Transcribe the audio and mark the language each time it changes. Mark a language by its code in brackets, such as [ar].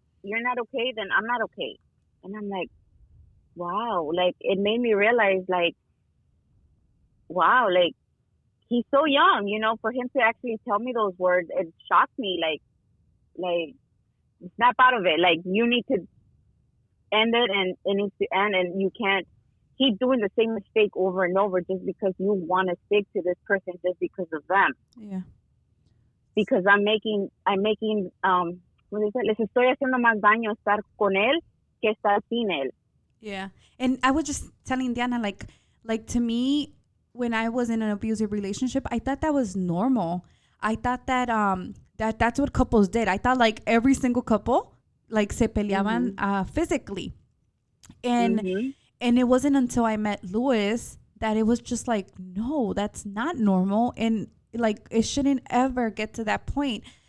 [en] You're not okay, then I'm not okay. And I'm like, wow, like it made me realize, like, wow, like he's so young, for him to actually tell me those words, it shocked me. Like snap out of it. Like you need to end it, and it needs to end, and you can't keep doing the same mistake over and over just because you want to stick to this person just because of them. Yeah. Because I'm making [es] ¿cómo dice? Les estoy haciendo más daño estar con él que estar sin él. [en] Yeah. And I was just telling Diana, like to me, when I was in an abusive relationship, I thought that was normal. I thought that that's what couples did. I thought like every single couple like [es] se peleaban [en] physically. And and it wasn't until I met Louis that it was just like, no, that's not normal, and like it shouldn't ever get to that point.